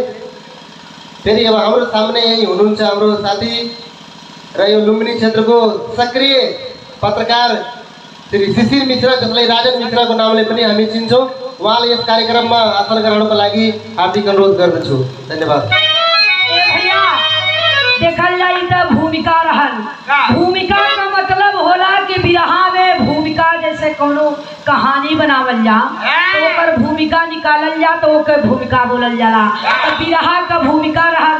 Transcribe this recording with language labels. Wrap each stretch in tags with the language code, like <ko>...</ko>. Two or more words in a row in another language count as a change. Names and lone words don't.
<ne>फेरि अब हाम्रो सामने यही हुनुहुन्छ हाम्रो साथी र यो लुम्बिनी क्षेत्रको सक्रिय पत्रकार श्री शिशिर मिश्र, जसलाई राजन मिश्रको नामले पनि हामी चिन्छौँ। उहाँले यस कार्यक्रममा आसन ग्रहणको लागि हार्दिक अनुरोध गर्दछु। धन्यवाद।</ne> <bho>देखल जाई तो भूमिका रहल, भूमिका का मतलब होला कि बिरहा में भूमिका जैसे कोनो कहानी बनावल जा तो ओकर भूमिका निकालल जा तो ओकर भूमिका बोलल जाला, तो बिरहा का भूमिका रहल।</bho>